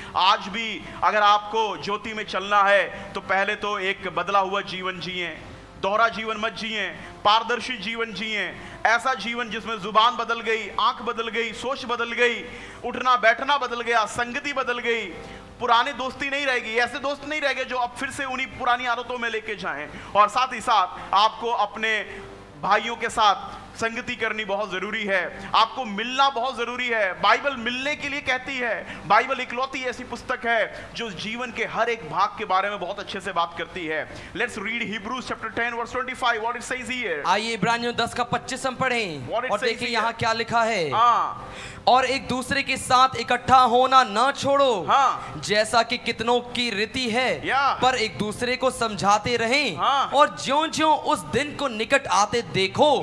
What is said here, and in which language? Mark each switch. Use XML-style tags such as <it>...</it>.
<hi>आज भी अगर आपको ज्योति में चलना है तो पहले तो एक बदला हुआ जीवन जिए, दोहरा जीवन मत जिए, पारदर्शी जीवन जिए, ऐसा जीवन जिसमें जुबान बदल गई, आंख बदल गई, सोच बदल गई, उठना बैठना बदल गया, संगति बदल गई, पुराने दोस्ती नहीं रहेगी, ऐसे दोस्त नहीं रहेंगे जो अब फिर से उन्हीं पुरानी आदतों में लेके जाएं। और साथ ही साथ आपको अपने भाइयों के साथ संगति करनी बहुत जरूरी है, आपको मिलना बहुत जरूरी है। बाइबल मिलने के लिए कहती है। बाइबल इकलौती ऐसी पुस्तक है जो जीवन के हर एक भाग के बारे में बहुत अच्छे से बात करती है।</hi> <en>Let's read Hebrews chapter 10 verse 25 what it says here।</en> <hi>आइए इब्रानियों 10 का 25 हम पढ़ें और देखिए यहाँ क्या लिखा है। हाँ। और एक दूसरे के साथ इकट्ठा होना ना छोड़ो, हाँ। जैसा कि कितनों की रीति है, पर एक दूसरे को समझाते रहें। हाँ। और ज्यों-ज्यों उस दिन को निकट आते देखो,</hi>